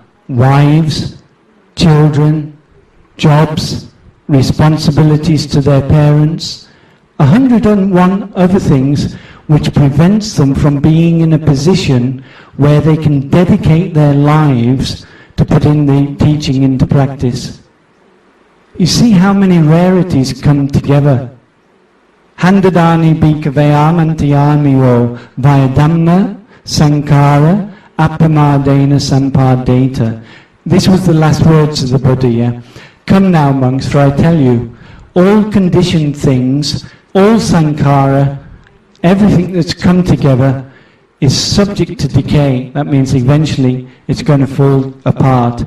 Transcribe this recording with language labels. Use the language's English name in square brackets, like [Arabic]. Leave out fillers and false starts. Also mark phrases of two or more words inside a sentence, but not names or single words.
[English] Wives, children, jobs, responsibilities to their parents, 101 other things which prevents them from being in a position where they can dedicate their lives to putting the teaching into practice. You see how many rarities come together. [Pali] Handadani bhikkhave amantiyamiyo vaya dhamma sankara apamadena sampadeta. [English] This was the last words of the Buddha, yeah? Come now, monks, for I tell you, all conditioned things all sankhara, everything that's come together, is subject to decay. That means eventually it's going to fall apart.